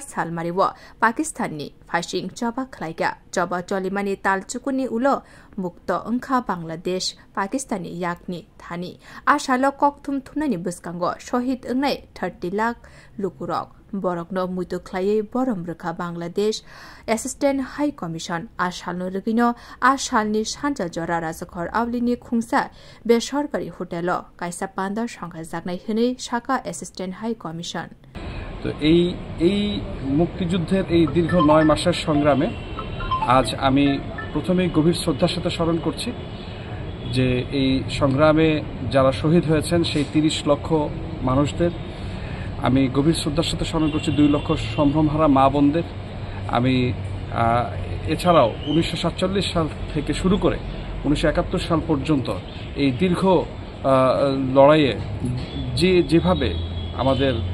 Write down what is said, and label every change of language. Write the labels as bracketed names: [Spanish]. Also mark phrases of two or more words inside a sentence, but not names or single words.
[Kok Borok] सालमारिव पाकिस्ताननि फाइसिंग चबा खलाइगा चबा चलिमानि तालचुकुनि उलो मुक्त अंखा बांलादेश पाकिस्तानी याकनि थानी आशाल ककथुम थुमनानि बुस्कांगो शहीद अंगनाय 30 लाख लुकुरक बरकनो मुइतो ख्लायै बरम रोखा बांलादेश [English] assistant high commission [Kok Borok] आशालनो रगिनो आशालनि सानजा जरा राजखर आवलिनि खुंसा बेसरकारि होटेल कायसा पान्दा संघा जागनाय हनै शाखा [English] assistant high commission [Bangla] तो এই মুক্তিযুদ্ধের এই দীর্ঘ 9 মাসের সংগ্রামে আজ আমি প্রথমেই গভীর শ্রদ্ধার সাথে স্মরণ করছি যে এই সংগ্রামে যারা শহীদ হয়েছেন সেই 30 লক্ষ মানুষদের আমি গভীর শ্রদ্ধার সাথে স্মরণ করছি 2 লক্ষ সম্ভ্রমহারা মা বোনদের আমি এছাড়াও 1947 সাল থেকে শুরু করে 1971 সাল পর্যন্ত এই দীর্ঘ লড়াইয়ে যেভাবে আমাদের